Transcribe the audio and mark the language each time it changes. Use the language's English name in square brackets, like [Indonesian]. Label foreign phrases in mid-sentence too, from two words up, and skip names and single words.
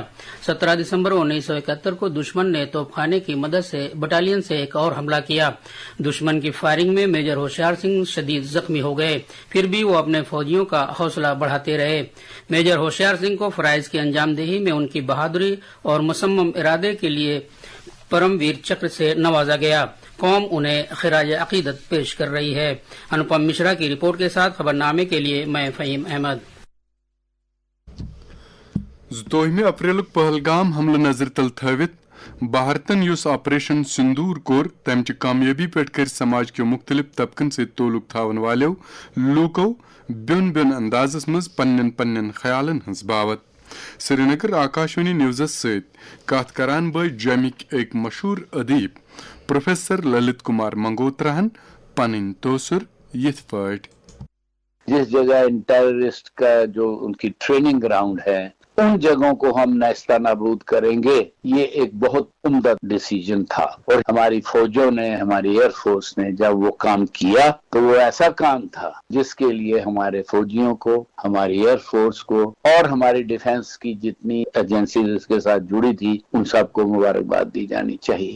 [Urdu] 17 دسمبر 1971 کو دشمن نے توپخانے کی مدد سے بٹالین سے ایک اور حملہ کیا. دشمن کی فائرنگ میں میجر ہوشیار سنگھ شدید زخمی ہو گئے، پھر بھی وہ اپنے فوجیوں کا حوصلہ بڑھاتے رہے. میجر ہوشیار سنگھ کو فرائض کی انجام دہی میں ان کی بہادری اور مصمم ارادے کے لیے پرم ویر چکر سے نوازا گیا. قوم انہیں خراج عقیدت پیش کر رہی ہے۔ انوپم مشرا کی رپورٹ کے ساتھ خبرنامے کے لیے میں فہیم احمد۔ [Kashmiri] 2 اپریل پہلگام حملہ نظر تل تھوت بھارتن یس آپریشن سندور کور تمچہ کامیابی پہ کر سماج کے مختلف طبقن سے تعلق تھاون والو لوکو بین بین اندازس مز پنن پنن خیالن ہز باوت۔ سری نگر آکاشوانی نیوزس ست کت کران بھائی جمک ایک مشہور ادیب پروفیسر للت کمار منگوتراہن پن توسر یت پاٹ: [Urdu] جس جگہ ان ٹیررسٹ کا جو ان کی ٹریننگ گراؤنڈ ہے ان جگہوں کو ہم نیستہ نابود کریں گے، یہ ایک بہت عمدہ ڈیسیجن تھا، اور ہماری فوجوں نے، ہماری [English] air force [Urdu] نے جب وہ کام کیا تو وہ ایسا کام تھا جس کے لیے ہمارے فوجیوں کو، ہماری [English] air force [Urdu] کو اور ہماری ڈیفنس کی جتنی ایجنسیز اس کے ساتھ جڑی تھی ان سب کو مبارکباد دی جانی چاہیے۔